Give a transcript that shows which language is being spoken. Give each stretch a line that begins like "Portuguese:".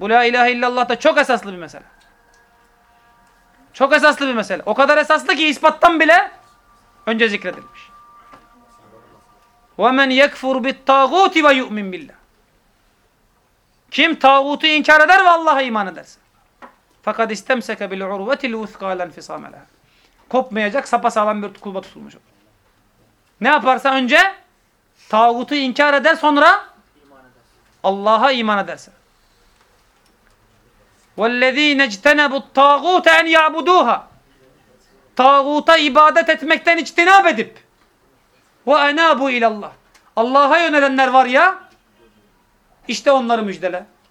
Turkish: Bu la ilahe illallah da çok esaslı bir mesele. Çok esaslı bir mesele. O kadar esaslı ki ispattan bile önce zikredilmiş.
Arabic: وَمَنْ يَكْفُرْ بِالْتَاغُوتِ وَيُؤْمِنْ بِاللّٰهِ
Turkish: Kim tağutu inkar eder ve Allah'a iman ederse.
Arabic: فَقَدْ اِسْتَمْسَكَ بِالْعُرْوَةِ الْوُثْقَى لَنْ فِصَامَ لَهَا
Turkish: Kopmayacak, sapasağlam bir kulba tutulmuş olur. Ne yaparsa önce tağutu inkar eder, sonra Allah'a iman ederse.
Arabic: وَالَّذ۪ينَ اجْتَنَبُوا الطَّاغُوتَ اَنْ يَعْبُدُوهَا
Turkish: Tağuta ibadet etmekten içtinab edip
Arabic: وَاَنَابُوا اِلَى اللّٰهِ
Turkish: Allah'a yönelenler var ya, işte onları müjdele.